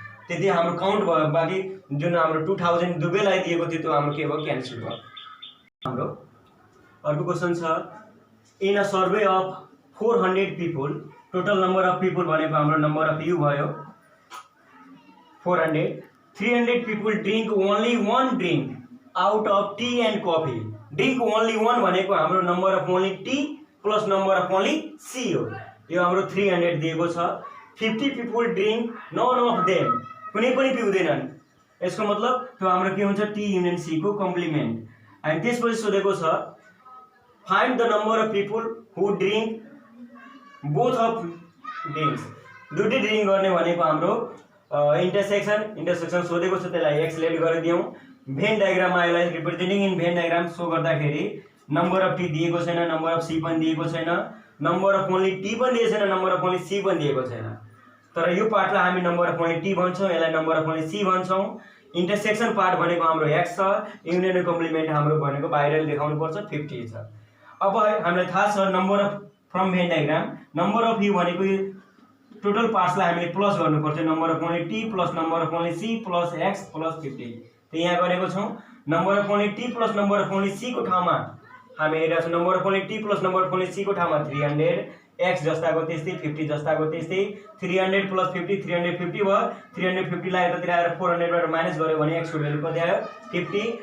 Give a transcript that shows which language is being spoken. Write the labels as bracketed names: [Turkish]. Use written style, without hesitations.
[Nepali] त्यति हाम्रो काउन्ट भयो। बाकी जुन हाम्रो 2,000 दुवैलाई दिएको थियो त्यो हाम्रो के भयो क्यान्सल भयो। हाम्रो अर्को क्वेशन छ [English] in a survey of 400 people total number of people [Nepali] भनेको हाम्रो [English] Number of U भयो 400। 300 people drink only 1 drink out of tea and coffee. Drink only 1 [Nepali] भनेको हाम्रो [English] Number of only T plus number of only C हो। [Nepali] यो हाम्रो 300 दिएको छ। 50 [English] people drink none of them, [Nepali] कुनै पनि पिउँदैनन्। यसको मतलब त्यो हाम्रो के हुन्छ [English] T union C को complement. [Nepali] अनि त्यसपछि सोधेको छ [English] Find the number of people who drink both of drinks. [Nepali] दुईटै ड्रिंक गर्ने भनेको हाम्रो इन्टरसेक्सन सोधेको छ। त्यसलाई x लेट गरिदियौं। भेन डायग्राममा यसलाई representing in van diagram so गर्दाखेरि नम्बर अफ टी दिएको छैन, नम्बर अफ सी पनि दिएको छैन, नम्बर अफ ओन्ली टी पनि दिएको छैन, नम्बर अफ ओन्ली सी पनि दिएको छैन। तर यो पार्टलाई हामी नम्बर अफ ओन्ली टी भन्छौं, यसलाई number of only C भन्छौं। Intersection part भनेको हाम्रो x छ, युनियन कम्प्लिमेन्ट हाम्रो भनेको बाहिर देखाउनु पर्छ 50 छ। अब हामीलाई थाहा छ number of from van diagram number of you भनेको टोटल पार्ट्सलाई हामीले प्लस गर्नुपर्छ। [English] Number of only T plus number of only C plus x plus 50। [Nepali] त यहाँ गरेको छौं number of only T plus number of only C को ठाउँमा हामी हेरेका छौं number of only T plus number of only C को ठाउँमा 300, x जस्ताको त्यस्तै 50 जस्ताको त्यस्तै 300 प्लस 50 350 भयो। 350 लाई यतातिर आएर 400 बाट माइनस गर्यो भने x को भ्यालु कति आयो 50।